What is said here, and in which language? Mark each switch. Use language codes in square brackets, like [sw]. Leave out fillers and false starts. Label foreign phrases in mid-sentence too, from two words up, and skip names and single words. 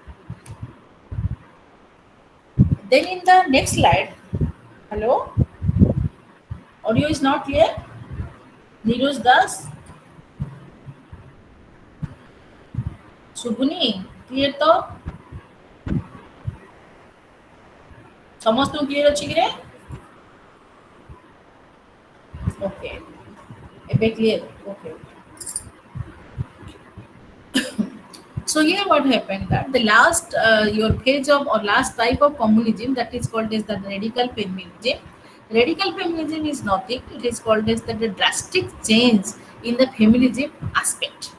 [en] Then in the next slide, hello, audio is not clear. Neeraj Das, Subuni, clear to? [or] ସମସ୍ତଙ୍କୁ କ୍ଲିୟର ଅଛି କିରେ? [en] Okay. ଏବେ clear? Okay. So here what happened that the last your phase of or last type of communism that is called as the radical feminism. Radical feminism is nothing. It is called as the drastic change in the feminism aspect.